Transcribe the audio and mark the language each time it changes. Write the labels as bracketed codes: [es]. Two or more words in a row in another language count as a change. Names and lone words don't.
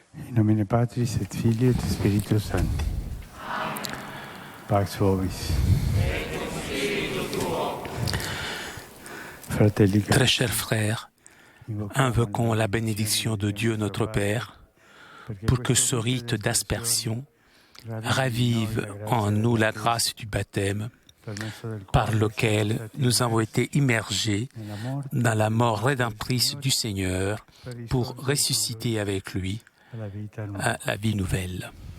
[la] In nomine Patris et Filii et Spiritus Sancti. Pax vobis. [fr] Fratelli, Très chers frères, invoquons la bénédiction de Dieu notre Père pour que ce rite d'aspersion ravive en nous la grâce du baptême par lequel nous avons été immergés dans la mort rédemptrice du Seigneur pour ressusciter avec lui à la vie nouvelle.